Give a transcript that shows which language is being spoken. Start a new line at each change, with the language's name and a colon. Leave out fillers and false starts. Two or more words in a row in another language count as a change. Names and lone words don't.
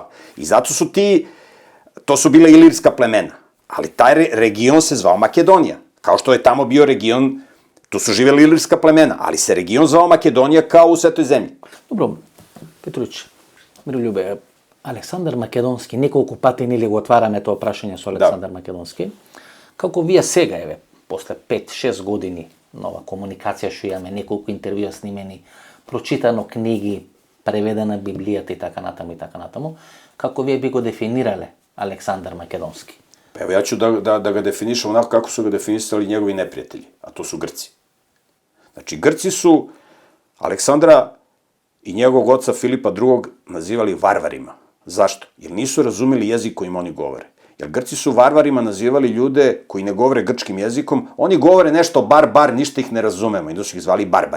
Serbian: I zato su to su bile ilirska plemena. Ali taj region se zvao Makedonija. Kao što je tamo bio region, tu su živjeli ilirska plemena, ali se region zvao Makedonija kao u Svetoj zemlji.
Macedonian: Dobro, Petruć, Miroljube, Aleksandar Македонски, неколку пати нели го отвараме тоа прашање со Александар Македонски. Како вие сега, еве, после 5-6 години нова комуникација што имаме, неколку интервјуа снимени, прочитано книги, преведена Библијата и така натаму, како вие би го дефинирале Александар Македонски?
Serbian: Evo, ja ću da ga definišem onako kako su ga definisali njegovi neprijatelji, a to su Grci. Znači, Grci su Aleksandra i njegovog oca Filipa II. Nazivali varvarima. Zašto? Jer nisu razumeli jezik kojim oni govore. Jer Grci su varvarima nazivali ljude koji ne govore grčkim jezikom, oni govore nešto bar, ništa ih ne razumemo, i da su ih zvali barbari.